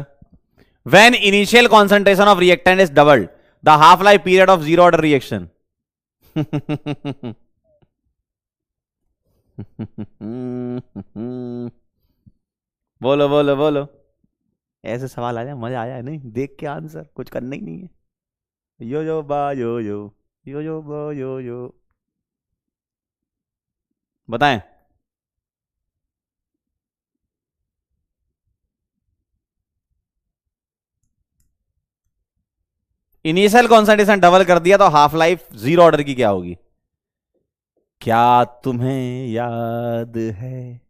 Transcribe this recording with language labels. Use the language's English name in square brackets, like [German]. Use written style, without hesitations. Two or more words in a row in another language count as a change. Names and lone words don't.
[English] When initial concentration of reactant is doubled, the half life period of zero order reaction. [Hindi] बोलो बोलो बोलो। ऐसे सवाल आ जाए मजा आया है नहीं? देख के आंसर कुछ करना ही नहीं है। यो यो बा यो यो, यो यो बा यो यो। बताएं। [English] initial concentration double [Hindi] कर दिया तो [English] half life zero order [Hindi] की क्या होगी? क्या तुम्हें याद है?